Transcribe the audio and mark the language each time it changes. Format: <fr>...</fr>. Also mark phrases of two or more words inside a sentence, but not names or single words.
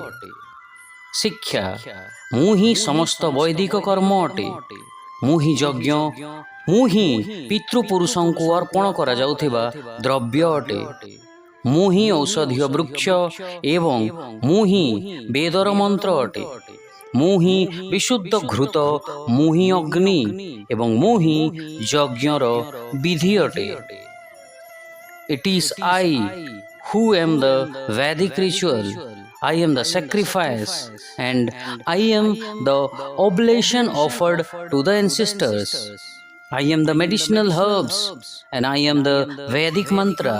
<or>ଶିକ୍ଷା ମୁଁ ହିଁ ସମସ୍ତ ବୈଦିକ କର୍ମ ଅଟେ, ମୁଁ ହିଁ ଯଜ୍ଞ, ମୁଁ ହିଁ ପିତୃପୁରୁଷଙ୍କୁ ଅର୍ପଣ କରାଯାଉଥିବା ଦ୍ରବ୍ୟ ଅଟେ, ମୁଁ ହିଁ ଔଷଧୀୟ ବୃକ୍ଷ ଏବଂ ମୁଁ ହିଁ ବେଦର ମନ୍ତ୍ର ଅଟେ, ମୁଁ ହିଁ ବିଶୁଦ୍ଧ ଘୃତ, ମୁଁ ହିଁ ଅଗ୍ନି ଏବଂ ମୁଁ ହିଁ ଯଜ୍ଞର ବିଧି ଅଟେ।</or> <en>It is I who am the Vedic ritual. I am the sacrifice and I am the oblation offered to the ancestors. I am the medicinal herbs and I am the Vedic mantra.</en>